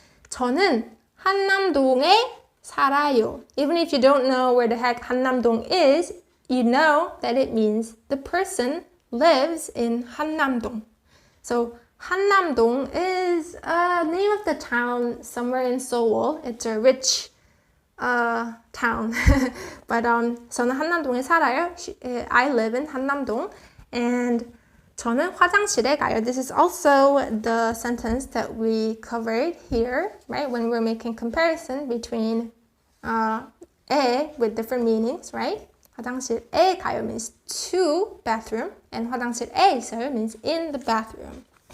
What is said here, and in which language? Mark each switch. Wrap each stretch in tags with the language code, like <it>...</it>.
<ko>저는 한남동에 살아요.</ko> <en>Even if you don't know where the heck 한남동 is, you know that it means the person lives in 한남동. So 한남동 is a name of the town somewhere in Seoul. It's a rich town.</en> <ko>But 저는 한남동에 살아요.</ko> <en>I live in 한남동.</en> <ko>And 저는 화장실에 가요.</ko> <en>This is also the sentence that we covered here, right? When we're making comparison between 에 with different meanings, right?</en> <ko>화장실에 가요</ko> <en>means to bathroom, and</en> <ko>화장실에 있어요</ko> <en>means in the bathroom.</en>